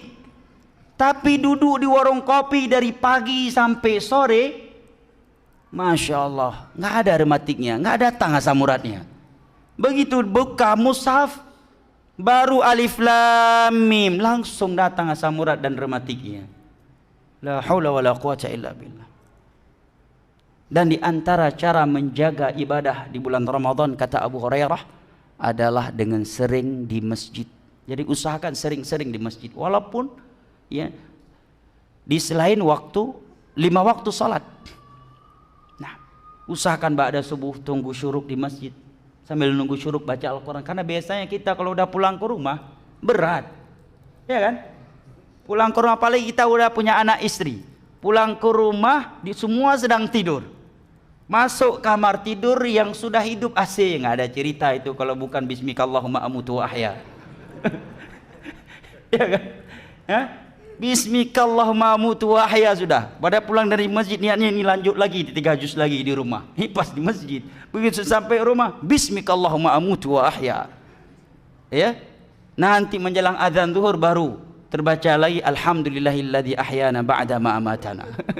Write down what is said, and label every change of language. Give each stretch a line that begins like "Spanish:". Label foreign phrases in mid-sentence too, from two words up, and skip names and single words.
Indonesian: Tapi duduk di warung kopi dari pagi sampai sore,
Arabic: ما شاء الله,
Indonesian: nggak ada rematiknya, nggak datang asam uratnya. Begitu buka mushaf, baru
Arabic: ألف لام ميم,
Indonesian: langsung datang asam urat dan rematiknya.
Arabic: لا حول ولا قوة إلا بالله.
Indonesian: Dan di antara cara menjaga ibadah di bulan Ramadan, kata Abu Hurairah, adalah dengan sering di masjid. Jadi usahakan sering-sering di masjid, walaupun ya di selain waktu 5 waktu salat. Nah, usahakan ba'da subuh tunggu syuruk di masjid, sambil nunggu syuruk baca Al-Quran. Karena biasanya kita kalau udah pulang ke rumah berat, ya kan? Pulang ke rumah, apalagi kita udah punya anak istri, pulang ke rumah semua sedang tidur. Masuk kamar tidur yang sudah hidup AC, nggak ada cerita itu kalau bukan
Arabic: باسمك اللهم أموت وأحيا.
Indonesian: Ya kan?
Arabic: باسمك اللهم أموت وأحيا
Indonesian: sudah. Pada pulang dari masjid niatnya ini lanjut lagi di 3 juz lagi di rumah. Ini pas di masjid. Begitu sampai rumah,
Arabic: باسمك اللهم أموت وأحيا.
Indonesian: Ya. Nanti menjelang azan zuhur baru terbaca lagi
Arabic: الحمد لله الذي أحيانا بعد ما أماتنا.